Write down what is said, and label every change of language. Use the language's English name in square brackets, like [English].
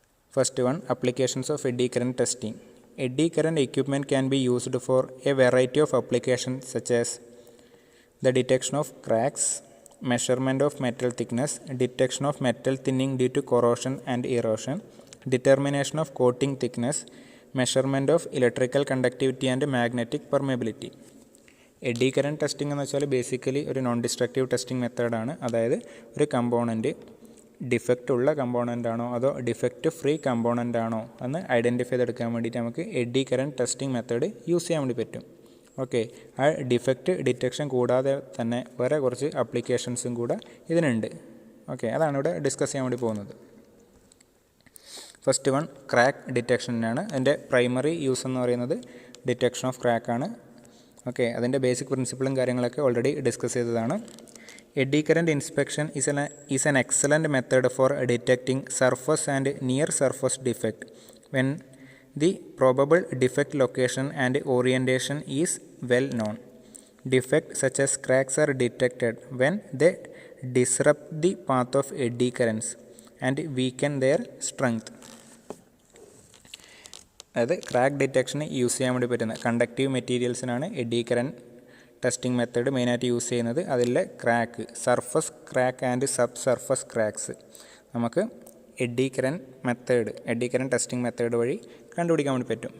[English] First one, applications of eddy current testing. Eddy current equipment can be used for a variety of applications such as the detection of cracks, measurement of metal thickness, detection of metal thinning due to corrosion and erosion, determination of coating thickness, measurement of electrical conductivity and magnetic permeability. [Malayalam] AD current testing എന്ന് വെച്ചാൽ basically ഒരു non destructive testing മെത്തേഡാണ്. അതായത് ഒരു component defect ഉള്ള component ആണോ അതോ defect free component ആണോ എന്ന് ഐഡൻറ്റിഫൈ ചെയ്തെടുക്കാൻ വേണ്ടിയിട്ട് നമുക്ക് AD current testing method use ചെയ്യാൻ വേണ്ടി പറ്റും. ഓക്കെ, ആ ഡിഫക്റ്റ് ഡിറ്റക്ഷൻ കൂടാതെ തന്നെ വേറെ കുറച്ച് ആപ്ലിക്കേഷൻസും കൂടെ ഇതിനുണ്ട്. ഓക്കെ, അതാണ് ഇവിടെ ഡിസ്കസ് ചെയ്യാൻ വേണ്ടി പോകുന്നത്. First one, crack ഡിറ്റക്ഷനാണ്. അതിൻ്റെ പ്രൈമറി യൂസ് എന്ന് പറയുന്നത് ഡിറ്റക്ഷൻ ഓഫ് ക്രാക്കാണ്. ഓക്കെ, അതിൻ്റെ ബേസിക് പ്രിൻസിപ്പിളും കാര്യങ്ങളൊക്കെ ഓൾറെഡി ഡിസ്കസ് ചെയ്തതാണ്. [English] Eddy current inspection is an excellent method for detecting surface and near surface defect when the probable defect location and orientation is well known. Defects such as cracks are detected when they disrupt the path of eddy currents and weaken their strength. [Malayalam] അതായത് crack ഡിറ്റക്ഷന് use ചെയ്യാൻ വേണ്ടി പറ്റുന്ന conductive മെറ്റീരിയൽസിനാണ് AD current testing method മെയിനായിട്ട് use ചെയ്യുന്നത്. അതിലെ crack, surface crack and sub surface cracks നമുക്ക് AD current testing method വഴി കണ്ടുപിടിക്കാൻ വേണ്ടി പറ്റും.